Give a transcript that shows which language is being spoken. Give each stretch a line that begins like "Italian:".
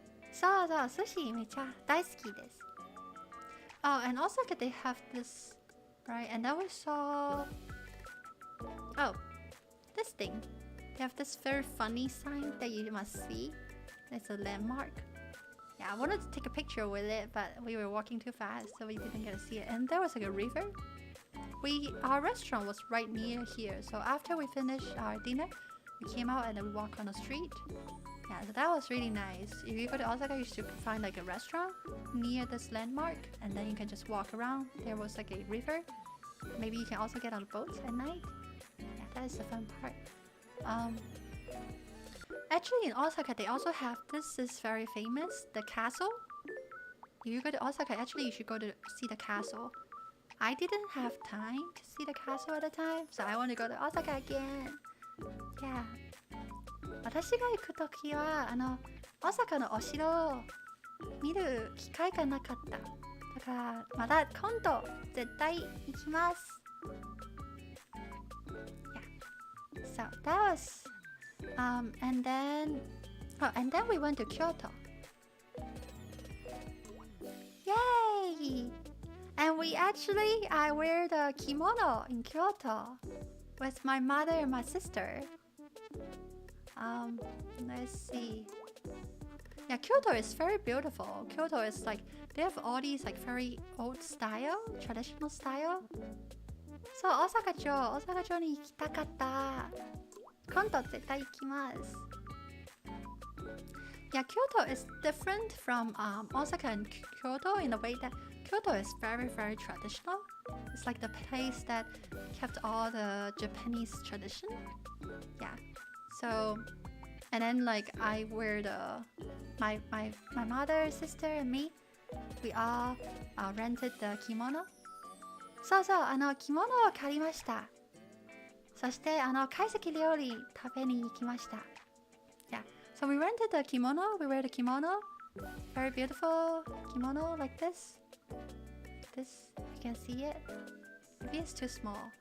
Japanese: そうそう、sushi めっちゃ大好きです。
English: Oh, and Osaka they have this, right? And then we saw, this thing. They have this very funny sign that you must see. It's a landmark. Yeah, I wanted to take a picture with it, but we were walking too fast, so we didn't get to see it. And there was like a river. Our restaurant was right near here, so after we finished our dinner, we came out and then we walked on the street. Yeah, so that was really nice. If you go to Osaka, you should find like a restaurant near this landmark, and then you can just walk around. There was like a river. Maybe you can also get on a boat at night. Yeah, that is the fun part. Actually, in Osaka, they also have this is very famous, the castle. If you go to Osaka, actually you should go to see the castle. I didn't have time to see the castle at the time, so I want to go to Osaka again. Yeah.
Japanese: 私が行くときは大阪のお城を見る機会がなかった。だからまだ今度絶対行きます。
English: Yeah. So that was and then we went to Kyoto. Yay! And I wear the kimono in Kyoto with my mother and my sister. Let's see. Yeah, Kyoto is very beautiful. Kyoto is like, they have all these like very old style, traditional style.
Japanese: So, 大阪城に行きたかった。今度絶対行きます。
English: Yeah, Kyoto is different from Osaka and Kyoto in the way that Kyoto is very, very traditional. It's like the place that kept all the Japanese tradition. Yeah. So, and then like I wear my mother, sister, and me, we all rented the kimono.
Japanese: そうそう、着物を借りました。そして、懐石料理食べに行きました。
English: Yeah, so we rented the kimono, we wear the kimono, very beautiful kimono like this. This, you can see it. Maybe it's too small.